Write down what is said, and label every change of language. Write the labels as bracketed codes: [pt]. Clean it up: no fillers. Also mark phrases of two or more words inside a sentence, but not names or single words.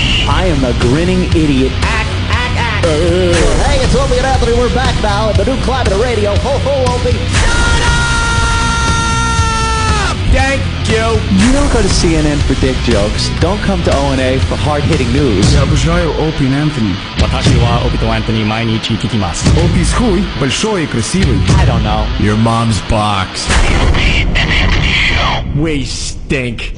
[en] I am a grinning idiot. Act. Hey, it's Opie and Anthony. We're back now at the new Climate Radio. Ho, ho, Opie. Shut up! Thank you. You don't go to CNN for dick jokes. Don't come to O&A for hard-hitting news. [ru] Я обожаю Опи и Энтони. [ja] 私はOpieとAnthony毎日聞きます。 [ru] Опи с хуй, большой и красивый. [en] I don't know. Your mom's box. The Opie and Anthony Show. We stink.